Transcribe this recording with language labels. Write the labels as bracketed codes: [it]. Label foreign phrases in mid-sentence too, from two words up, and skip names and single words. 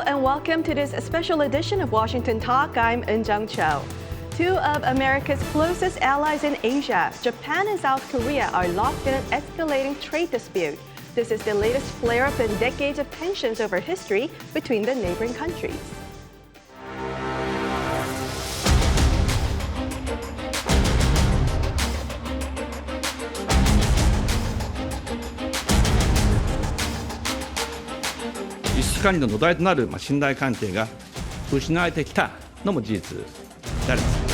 [en] welcome to this special edition of Washington Talk. I'm Eun-jung Cho. Two of America's closest allies in Asia, Japan and South Korea, are locked in an escalating trade dispute. This is the latest flare-up in decades of tensions over history between the neighboring countries. [ja] 輸出管理の土台となる信頼関係が失われてきたのも事実であります。